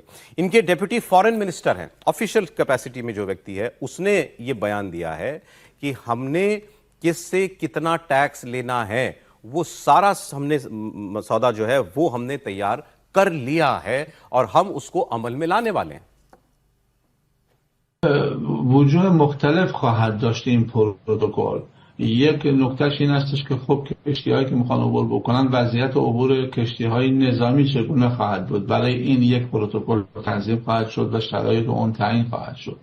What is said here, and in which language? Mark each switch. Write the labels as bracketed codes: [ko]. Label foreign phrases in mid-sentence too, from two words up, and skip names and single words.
[hi] इनके [en] deputy foreign minister [hi] हैं, [en] official capacity [hi] में जो व्यक्ति है, उसने ये बयान दिया है कि हमने किससे कितना टैक्स लेना है वो सारा हमने सौदा जो है वो हमने तैयार कर लिया है और हम उसको अमल में लाने वाले हैं। [fa] وجوه مختلف خواهد داشت این پروتکل. یک نکتهش این هستش که خب کشتی‌هایی که میخوان عبور بکنن وضعیت عبور کشتی‌های نظامی چگونه خواهد بود. برای این یک پروتکل تنظیم خواهد شد و شرایط اون تعیین خواهد شد.